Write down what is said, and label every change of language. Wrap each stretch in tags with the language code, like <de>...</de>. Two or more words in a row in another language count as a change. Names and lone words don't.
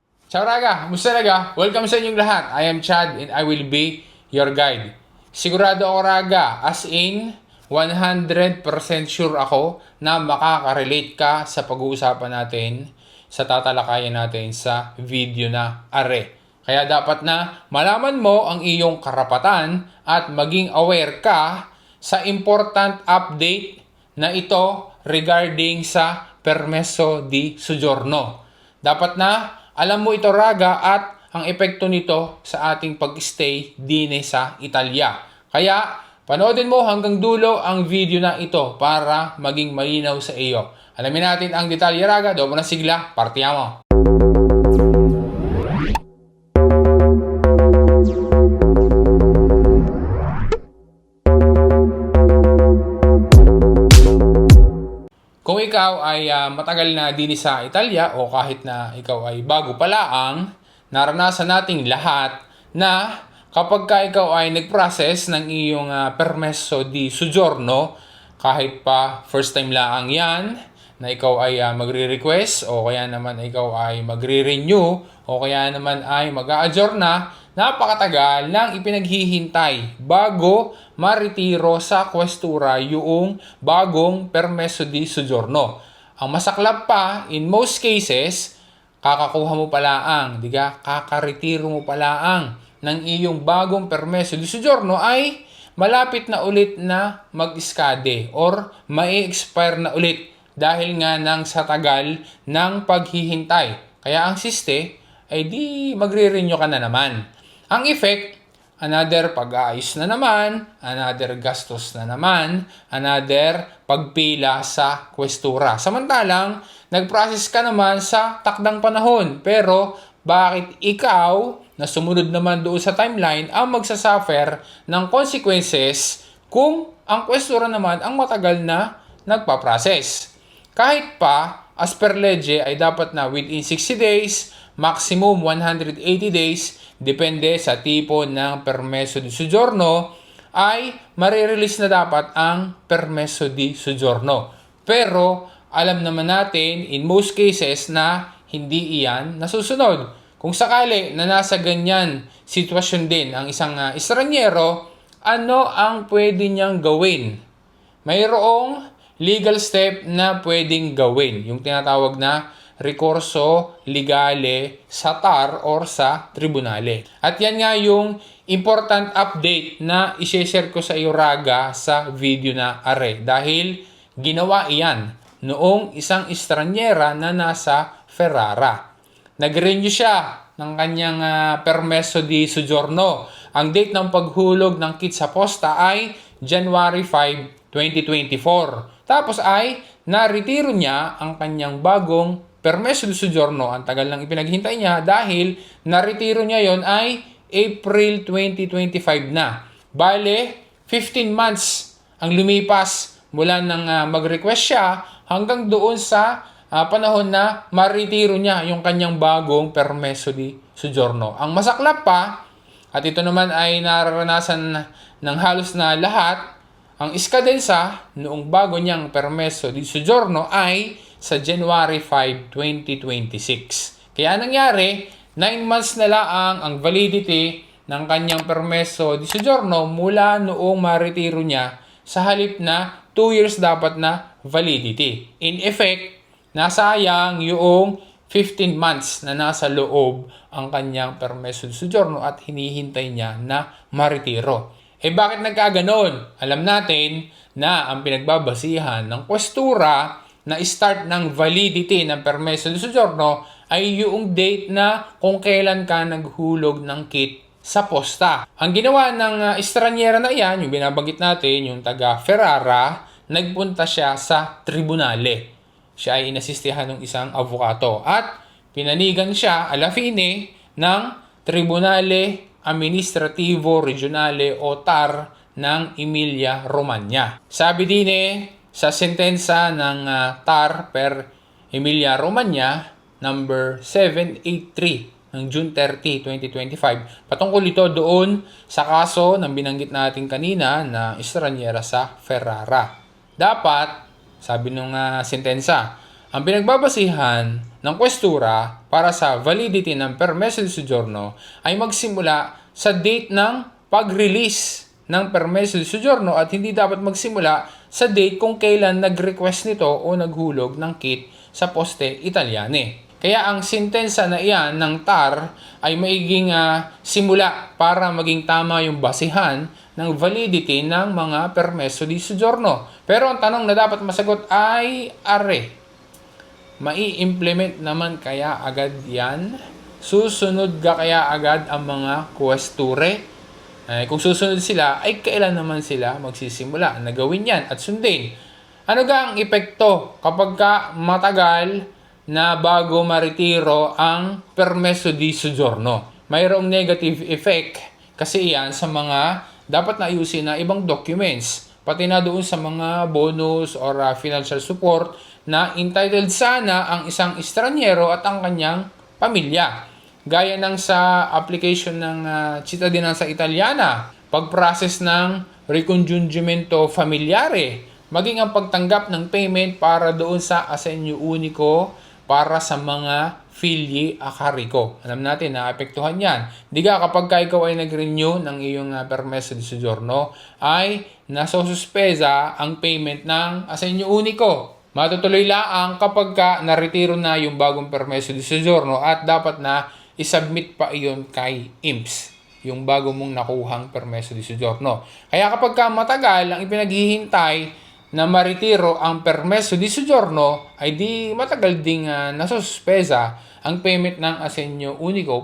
<it>Ciao Raga!</it> <tl>Musta Raga? Welcome sa inyong lahat.</tl> <en>I am Chad and I will be your guide.</en> <tl>Sigurado ako Raga,</tl> <en>as in 100% sure</en> <tl>ako na makaka-relate ka sa pag-uusapan natin, sa tatalakayan natin sa video na are. Kaya dapat na malaman mo ang iyong karapatan at maging aware ka sa</tl> <en>important update</en> <tl>na ito regarding sa</tl> <it>permesso di soggiorno.</it> <tl>Dapat na alam mo ito Raga at ang epekto nito sa ating pag-stay dine sa Italia. Kaya panoodin mo hanggang dulo ang video na ito para maging malinaw sa iyo. Alamin natin ang detalye Raga. Doon mo na sigla, partiamo! Kung ikaw ay matagal na din sa Italia o kahit na ikaw ay bago pa lang, naranasan nating lahat na kapag ka ikaw ay nag-process ng iyong</tl> <it>permesso di soggiorno,</it> <tl>kahit pa</tl> <en>first time</en> <tl>lang yan, na ikaw ay magre-request o kaya naman ikaw ay magre-renew o kaya naman ay mag-a-adjourn na, napakatagal nang ipinaghihintay bago maritiro sa questura yung bagong</tl> <it>permesso di soggiorno.</it> <tl>Ang masaklap pa,</tl> <en>in most cases,</en> <tl>kakakuha mo pa laang, kakaretiro mo pa laang ng iyong bagong</tl> <it>permesso di soggiorno</it> <tl>ay malapit na ulit na mag-iskade or mai-expire na ulit dahil nga nang sa tagal ng paghihintay. Kaya ang siste ay di magre-renew ka na naman. Ang effect, another pag-aayos na naman, another gastos na naman, another pagpila sa questura. Samantalang, nag-process ka naman sa takdang panahon. Pero, bakit ikaw, na sumunod naman doon sa timeline, ang magsasuffer ng consequences kung ang questura naman ang matagal na nagpa-process? Kahit pa,</tl> <en>as per</en> <tl>legge, ay dapat na</tl> <en>within 60 days, maximum 180 days,</en> <tl>depende sa tipo ng</tl> <it>permesso di soggiorno,</it> <tl>ay marirelease na dapat ang</tl> <it>permesso di soggiorno.</it> <tl>Pero, alam naman natin,</tl> <en>in most cases,</en> <tl>na hindi iyan nasusunod. Kung sakali na nasa ganyan sitwasyon din ang isang estranyero, ano ang pwede niyang gawin? Mayroong</tl> <en>legal step</en> <tl>na pwedeng gawin, yung tinatawag na</tl> <it>rekurso legale</it> <tl>sa TAR or sa tribunale. At yan nga yung</tl> <en>important update</en> <tl>na i-share ko sa iyo Raga sa video na are. Dahil ginawa iyan noong isang estranyera na nasa Ferrara. Nag-renew siya ng kanyang</tl> <it>permesso di soggiorno.</it> <tl>Ang date ng paghulog ng kit sa posta ay January 5, 2024. Tapos ay naretiro niya ang kanyang bagong</tl> <it>permesso di soggiorno.</it> <tl>Ang tagal lang ipinaghintay niya dahil naretiro niya yon ay April 2025 na. Bale, 15 months ang lumipas mula nang mag-request siya hanggang doon sa panahon na maretiro niya yung kanyang bagong</tl> <it>permesso di soggiorno.</it> <tl>Ang masaklap pa, at ito naman ay nararanasan ng halos na lahat, ang iskadensa noong bago niyang</tl> <it>permesso di soggiorno</it> <tl>ay sa January 5, 2026. Kaya nangyari, 9 months na lang ang validity ng kanyang</tl> <it>permesso di soggiorno</it> <tl>mula noong maretiro niya sa halip na 2 years dapat na validity.</tl> <en>In effect,</en> <tl>nasayang yung 15 months na nasa loob ang kanyang</tl> <it>permesso di soggiorno</it> <tl>at hinihintay niya na maretiro. Bakit nagkaganon? Alam natin na ang pinagbabasihan ng questura na start ng validity ng</tl> <it>permesso di soggiorno</it> <tl>ay yung date na kung kailan ka naghulog ng kit sa posta. Ang ginawa ng estranyera na iyan, yung binabanggit natin, yung taga Ferrara, nagpunta siya sa tribunale. Siya ay inasistihan ng isang avokato at pinanigan siya</tl> <it>alla fine</it> <tl>ng Tribunale Amministrativo Regionale o TAR ng Emilia-Romagna. Sabi din sa sentensa ng TAR per Emilia-Romagna number 783 ng June 30, 2025, patungkol ito doon sa kaso ng binanggit natin kanina na estranyera sa Ferrara. Dapat, sabi nung sentensya, ang pinagbabasihan ng Questura para sa validity ng</tl> <it>permesso di soggiorno</it> <tl>ay magsimula sa date ng pag-release ng</tl> <it>permesso di soggiorno</it> <tl>at hindi dapat magsimula sa date kung kailan nag-request nito o naghulog ng kit sa Poste Italiane. Kaya ang sentensya na iyan ng TAR ay maiging simula para maging tama yung basihan ng validity ng mga</tl> <it>permesso di soggiorno.</it> <tl>Pero ang tanong na dapat masagot ay, mai-implement naman kaya agad yan? Susunod ka kaya agad ang mga questure? Kung susunod sila, ay kailan naman sila magsisimula na gawin yan at sundin? Ano ga ang epekto kapag ka matagal na bago maretiro ang</tl> <it>permesso di soggiorno?</it> <tl>Mayroong</tl> <en>negative effect</en> <tl>kasi iyan sa mga dapat na ayusin na ibang documents, pati na doon sa mga</tl> <en>bonus or financial support</en> <tl>na entitled sana ang isang estranyero at ang kanyang pamilya. Gaya ng sa application ng</tl> <it>Cittadinanza Italiana,</it> <tl>pag-process ng</tl> <it>ricongiungimento familiare,</it> <tl>maging ang pagtanggap ng payment para doon sa Assegno Unico para sa mga</tl> <it>figli a carico.</it> <tl>Alam natin na apektuhan yan. Diga kapag ikaw ay nag-renew ng iyong</tl> <it>permesso di soggiorno,</it> <tl>ay nasosuspesa ang payment ng Assegno Unico. Matutuloy lang kapag naretiro na yung bagong</tl> <it>permesso di soggiorno</it> <tl>at dapat na isubmit pa iyon kay IMPS, yung bago mong nakuhang</tl> <it>permesso di soggiorno.</it> <tl>Kaya kapag matagal ang ipinaghihintay na maretiro ang</tl> <it>permesso di soggiorno,</it> <tl>ay di matagal ding nasuspesa ang payment ng Assegno Unico.</tl>